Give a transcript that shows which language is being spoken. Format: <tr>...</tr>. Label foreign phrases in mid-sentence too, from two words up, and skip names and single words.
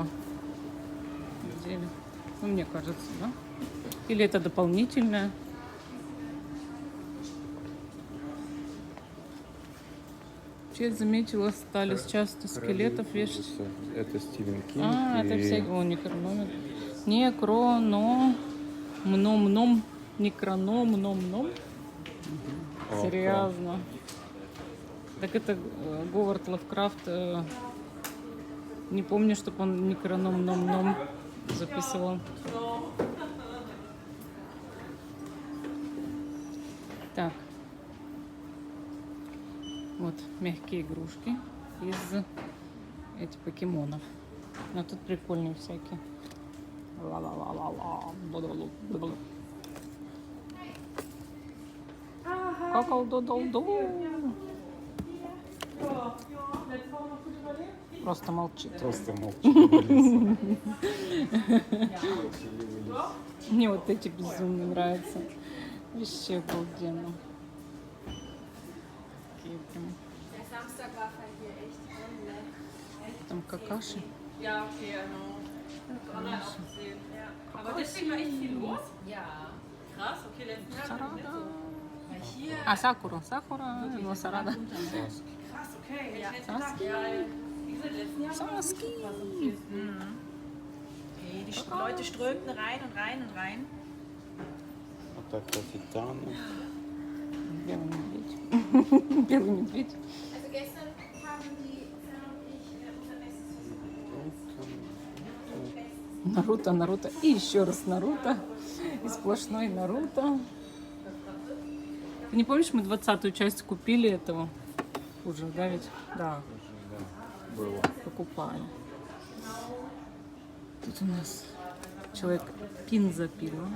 <ru>Где? Ну, мне кажется, да? Или это дополнительное? Я заметила, стали часто скелетов вешать. Это Стивен Кинг. Это всякие. О, некрономер. Некроном. Мном-ном. Некроном, ном-ном. Серьезно. Так это Говард Лавкрафт. Не помню, чтобы он некроном, ном-ном записывал. Так. Вот мягкие игрушки из этих покемонов. А тут прикольные всякие. Какал-додал-ду. Просто молчит. Просто молчу. Мне вот эти безумно нравятся. Вообще обалденно. Такие прям.</ru> <de>Der Samstag war halt hier echt toll.</de> <ru>Там какаши.</ru> <de>Ja, okay, genau. Online auch gesehen. Ja. Aber deswegen war echt viel los. Ja. Krass, okay, letzten Jahr war nicht so. Weil hier.</de> <ru>А, сакура. Сакура, его сарада.</ru> <de>Krass, okay. Ja. Ich hätte gedacht, ja, wie gesagt, letzten Jahr war Saski. was am ehesten. Okay, die Leute strömten rein und rein und rein.</de> <ru>Вот так капитаны. Белый медведь. Белый медведь.</ru> <de>Also gestern haben die Sarah und ich unser Bestes.</de> <ru>Наруто, Наруто. И еще раз Наруто. И сплошной Наруто. Ты не помнишь, мы 20-ю часть купили этого? Уже, да ведь? Да, Да, было. покупали. Тут у нас человек пин запил.</ru>